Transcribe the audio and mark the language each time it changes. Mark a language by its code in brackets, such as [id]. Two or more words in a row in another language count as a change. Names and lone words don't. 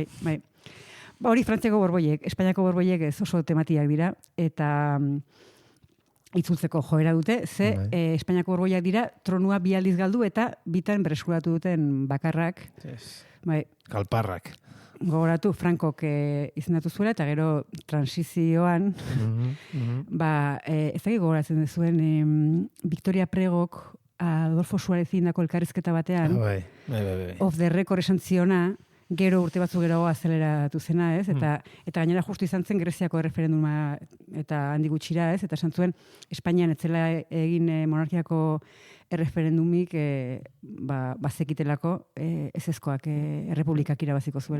[eu] Hori Frantziako borboiek, Espainiako borboiek ez oso tematiak dira, eta itzultzeko joera dute, ze Espainiako borboiak dira tronua 2 aldiz galdu eta bitan berreskuratu duten bakarrak. Bai. Kalparrak. Gogoratu, Frankok izendatu zuela, eta gero transizioan, ez dakik gogoratzen duzuen, Victoria Pregok Adolfo Suarezin dako elkarrizketa batean, Bai. [en] Off the record [eu] esan ziona, gero urte batzu gero azeleratu zena, eta gainera justu izan zen Greziako erreferenduma eta handi gutxira, eta esan zuen Espainian etzela egin monarkiako erreferendumik bazekitelako ezezkoak errepublikak irabaziko zuela.